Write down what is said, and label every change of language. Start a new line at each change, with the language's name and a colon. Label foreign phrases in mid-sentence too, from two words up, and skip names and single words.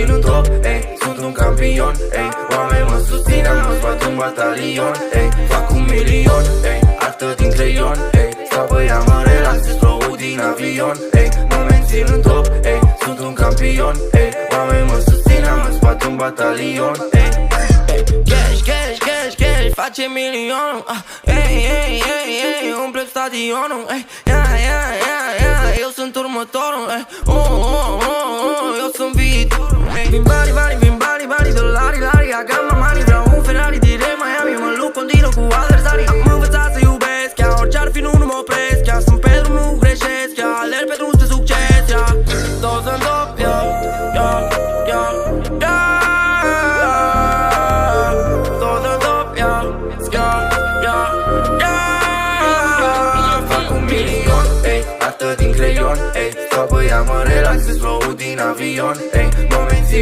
Romanian: în top, ey, sunt un campion, ey, oameni mă susțin, mă zbat în batalion, ey, fac 1.000.000, ey, artă din creion, ey, stau pe ea, mă relaxez flow-ul din avion, ey, mă mențin în top, ey, sunt un campion, ey, oameni mă susțin, mă zbat în batalion, ey. Cash, cash, cash, cash, face milionul, ey, ey, ey, ey, umple stadionul, ey, eu sunt următorul, eu sunt viitorul, vin bani, bani, vin bani, bani, dolari,
English: lari, I got my money,
Romanian: vreau un Ferrari direct Miami, mă lupt continuu cu adversarii. Am învățat să iubesc, chiar orice-ar fi nu mă opresc, chiar sunt pe drum, nu greșesc, chiar alerg pe drum spre succes, toți în top, Artă din creion, ey, stau pe ea, mă relaxez flow-ul din avion, ey, mă mențin